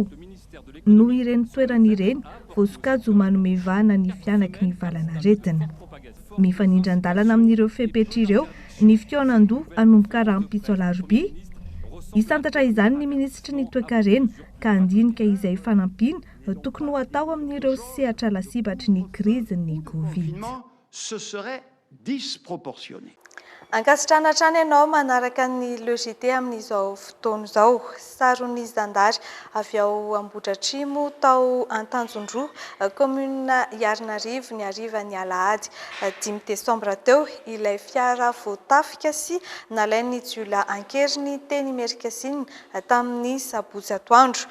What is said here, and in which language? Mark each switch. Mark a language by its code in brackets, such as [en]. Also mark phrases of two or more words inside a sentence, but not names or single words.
[mg] No ireny toerana ireny voasokajy manome vahana ny fianaky ny valanaretina. Mifanindran-dalana amin'ireo fepetra ireo ny fikaonan-doha hanomboka rahampitso alarobia. Isantatra izany ny ministry ny toe-karena ka andinika izay fanampiana tokony ho atao amin'ireo sehatra lasibatry ny krizy ny Covid. [fr] Ce serait disproportionné. [mg] Ankasitrana hatrany ianao manaraka ny logité amin'izao fotoana izao. Saron'ny zandary avy ao Ambohidratrimo tao Antanjondroa, commune Iarnarivo ny hariva ny alahady 5 desambra teo ilay fiara voatafika sy nalain'ny jiolahy ankeriny teny Merikasiny tamin'ny sabotsy atoandro.